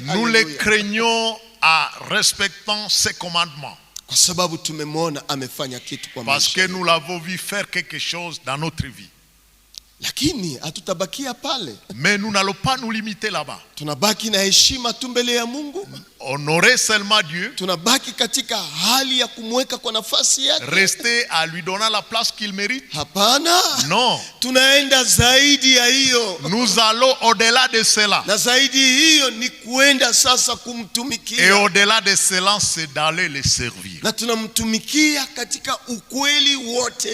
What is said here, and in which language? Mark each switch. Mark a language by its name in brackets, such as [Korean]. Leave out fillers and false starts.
[French] Nous le craignons en respectant ses commandements. [Swahili] Kwa sababu tumemwona amefanya kitu kwa [French] Parce [Swahili] maisha. [French] que nous l'avons vu faire quelque chose dans notre vie. [Swahili] Lakini hatutabakia pale. [French] Mais nous n'allons pas nous limiter là-bas. [Swahili] Tunabaki na heshima tu mbele ya Mungu. [French] Honorer seulement Dieu. [Swahili] Tunabaki katika hali ya kumweka kwa nafasi yake. [French] Rester à lui donner la place qu'il mérite. [Swahili] Hapana. [French] Non. [Swahili] Tunaenda zaidi ya hiyo. [French] Nous allons au-delà de cela. [Swahili] Na zaidi hiyo ni kuenda sasa kumtumikia. [French] Et au-delà de cela, c'est d'aller le servir. [Swahili] Na tunamtumikia katika ukweli wote.